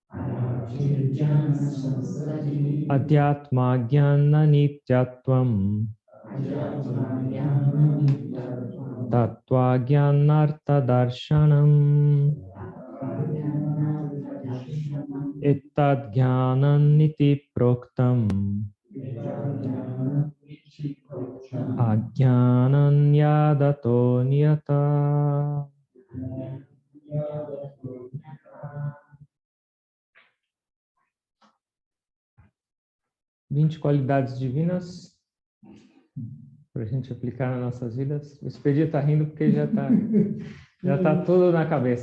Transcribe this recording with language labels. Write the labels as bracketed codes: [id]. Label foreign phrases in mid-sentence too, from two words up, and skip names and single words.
[sa] adhyatma jnana nityatvam tattva jnanartha darshanam ettad jnanam niti proktam ajnanam yadato niyata. [pt] Vinte qualidades divinas para a gente aplicar nas nossas vidas. O Expedito está rindo porque já tá tudo na cabeça.